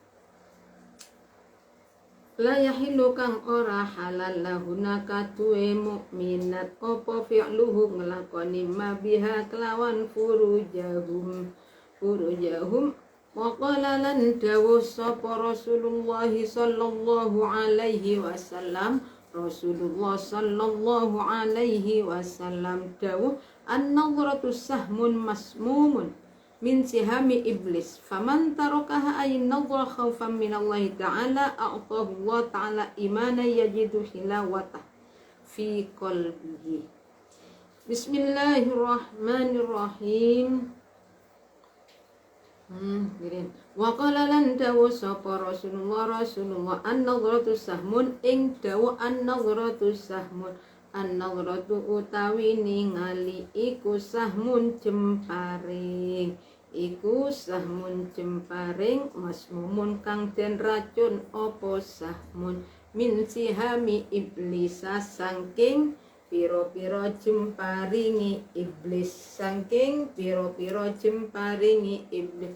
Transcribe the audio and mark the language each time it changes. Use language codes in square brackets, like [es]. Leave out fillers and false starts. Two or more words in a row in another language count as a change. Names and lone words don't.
[ar] لا يحل [jv] kang ora halal lahuna katuwe mukminat opo fi'luhu ngelakoni [ar] ما بها [jv] kelawan furujahum [ar] وقال [jv] lan dawuh sapa [ar] رسول الله صلى الله عليه وسلم رسول الله صلى الله عليه وسلم dawuh النظرة سهم مسموم من سهام إبليس فمن تركها أي نظرة خوفا من الله تعالى أعطاه الله تعالى إيمانا يجد حلاوة في قلبه. Bismillahirrahmanirrahim. وقال [jv] lan dawu sapa Rasulullah [ar] النظرة سهم [jv] ing dawu [ar] النظرة سهم النظرة [jv] utawi ningali iku sahmun jemparing, iku sahmun jemparing masmumun kang den racun opo [ar] سهم من سهام إبليس [jv] saking piro-piro jemparingi iblis, saking piro-piro jemparingi iblis.